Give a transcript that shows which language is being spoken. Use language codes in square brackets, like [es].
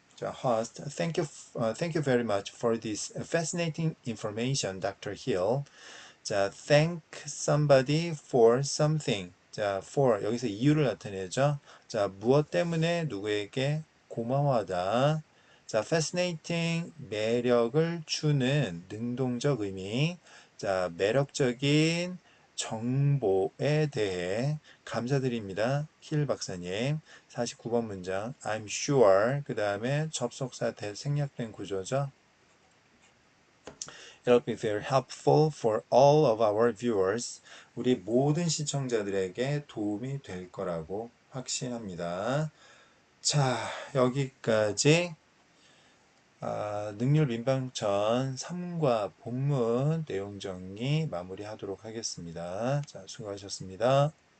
[en] 자, host, thank you very much for this fascinating information, Dr. Hill. [ko] 자, [en] thank somebody for something. [ko] 자, for 여기서 이유를 나타내죠. 자, 무엇 때문에 누구에게 고마워하다. 자, fascinating 매력을 주는 능동적 의미. 자, 매력적인 정보에 대해 감사드립니다. 힐 박사님. 49번 문장. [en] I'm sure. [ko] 그 다음에 접속사 생략된 구조죠. [en] It'll be very helpful for all of our viewers. [ko] 우리 모든 시청자들에게 도움이 될 거라고 확신합니다. 자, 여기까지 능률 민방천 3과 본문 내용 정리 마무리하도록 하겠습니다. 자, 수고하셨습니다.